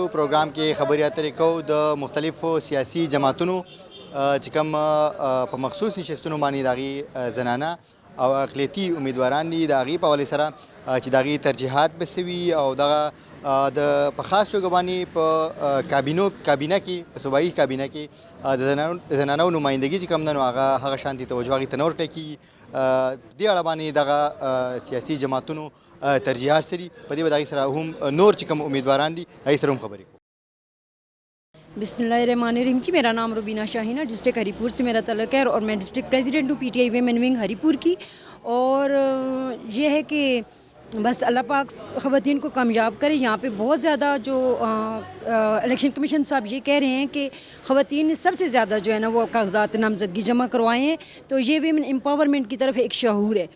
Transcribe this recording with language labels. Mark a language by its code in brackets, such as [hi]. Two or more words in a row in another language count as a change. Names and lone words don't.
[ps] پروګرام کې خبرې اترې کوو د مختلفو سیاسي جماعتونو چې کوم په مخصوص نشستونو باندې د هغې زنانه او اقلیتي امیدواران دي د هغې په حوالې سره چې د هغې ترجیحات به څه وي او دغه د په خاص توګه باندې په کابینه کې په صوبایي کابینه کې د زنانو نمایندګي چې کوم ده نو هغه شانتي توجه هغې ته نه ورکړی کېږي. دې اړه باندې دغه سیاسي جماعتونو ترجیحات څه دي په دې به د هغې سره هم نور چې کوم امیدواران دي هغې سره هم خبرې کوو. [ar] بسم اللہ الرحمن الرحیم [ur] جی میرا نام روبینہ شاہین ہے ڈسٹرکٹ ہری پور سے میرا تعلق ہے اور میں [en] district president [ur] ہوں PTI [en] women wing [ur] ہری پور کی. اور یہ ہے کہ بس اللہ پاک خواتین کو کامیاب کرے. یہاں پہ بہت زیادہ جو [en] election commission [ur] صاحب یہ کہہ رہے ہیں کہ خواتین نے سب سے زیادہ جو ہے نا وہ کاغذات نامزدگی جمع کروائے ہیں تو یہ [en] women empowerment [ur] کی طرف ایک شعور ہے.